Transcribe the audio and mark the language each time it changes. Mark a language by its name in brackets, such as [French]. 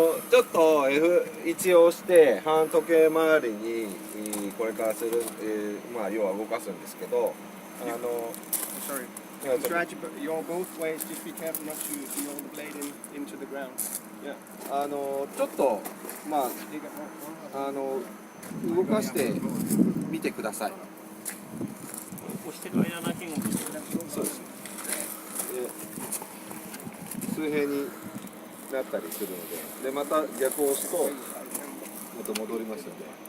[Japanese] ちょっと F1 を押して半時計回りにこれからする、まあ要は動かすんですけど、 [English] Sorry. Yeah, You try to yaw both ways. Just be careful not to yaw the blade into the ground. Yeah. [Japanese] ちょっとまあ [English] You got one. [Japanese] 動かしてみてください。押してる間だけがそうです。水平になったりするので、また逆を押すとまた戻りますので。